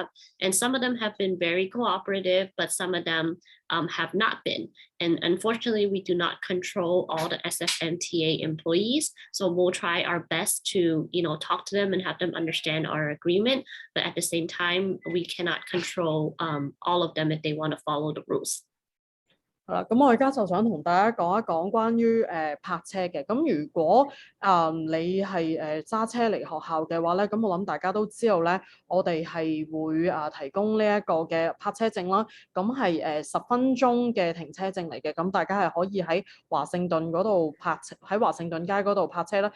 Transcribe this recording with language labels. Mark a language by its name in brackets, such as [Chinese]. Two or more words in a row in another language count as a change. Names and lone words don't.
[English] And some of them have been very cooperative, but some of them have not been. And unfortunately, we do not control all the SFMTA employees, so we'll try our best to talk to them and have them understand our agreement. But at the same time, we cannot control all of them if they want to follow the rules. [Cantonese] 係啦，咁我而家就想同大家講一講關於泊車嘅。咁如果你係揸車嚟學校嘅話咧，咁我諗大家都知道咧，我哋係會提供呢一個嘅泊車證啦。咁係10分鐘嘅停車證嚟嘅。咁大家係可以喺華盛頓嗰度喺華盛頓街嗰度泊車啦。